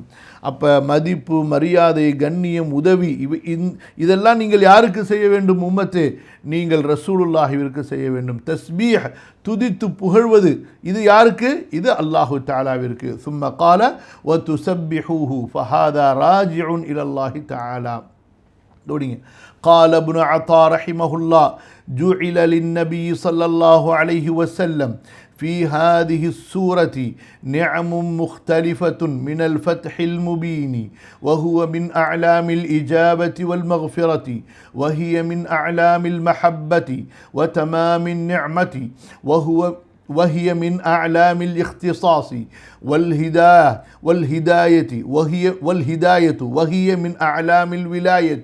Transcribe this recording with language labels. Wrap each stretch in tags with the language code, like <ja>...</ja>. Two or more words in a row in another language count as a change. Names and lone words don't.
<ta>அப்போ மதிப்பு, மரியாதை, கண்ணியம், உதவி இதெல்லாம் நீங்கள் யாருக்கு செய்ய வேண்டும்? உம்மத்தே, நீங்கள் ரசூலுல்லாஹிற்கு செய்ய வேண்டும். தஸ்பீஹ் துதித்து புகழ்வது இது யாருக்கு? இது அல்லாஹு தஆலாவிற்கு.</ta> <ar>ثم قال وتسبحوه فهذا راجع إلى الله تعالى.</ar> <ta>தோடிங்க.</ta> <ar>قال ابن عطاء رحمه الله جعل للنبي صلى الله عليه وسلم في هذه السورة نعم مختلفة من الفتح المبين، وهو من أعلام الإجابة والمغفرة، وهي من أعلام المحبة وتمام النعمة، وهي من أعلام الاختصاص والهداية وهي من أعلام الولاية.</ar>